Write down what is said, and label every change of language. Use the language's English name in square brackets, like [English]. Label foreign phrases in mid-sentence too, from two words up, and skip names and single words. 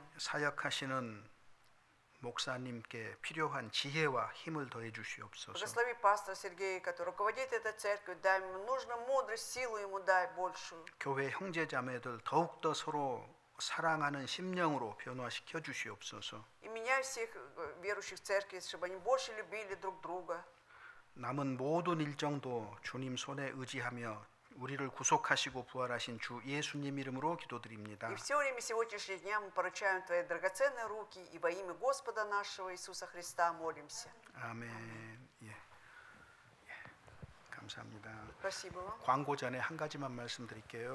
[Korean] 사역하시는 목사님께 필요한 지혜와 힘을 더해 주시옵소서. [Russian] Благослови пастора Сергея, который руководит этой церковью, дай ему нужно мудрость, силу ему дай большую. [Korean] 교회 형제자매들 더욱더 서로 사랑하는 심령으로 변화시켜 주시옵소서. [Russian] И меняй всех верующих в церкви, чтобы они больше любили друг друга. [Korean] 남은 모든 일정도 주님 손에 의지하며 우리를 구속하시고 부활하신 주 예수님 이름으로 기도드립니다. [Russian] И все время сегодняшнего дня мы поручаем Твои драгоценные руки и во имя Господа нашего Иисуса Христа молимся. [Korean] 아멘. 예. 감사합니다. [Russian] Спасибо вам. [Korean] 광고 전에 한 가지만 말씀드릴게요.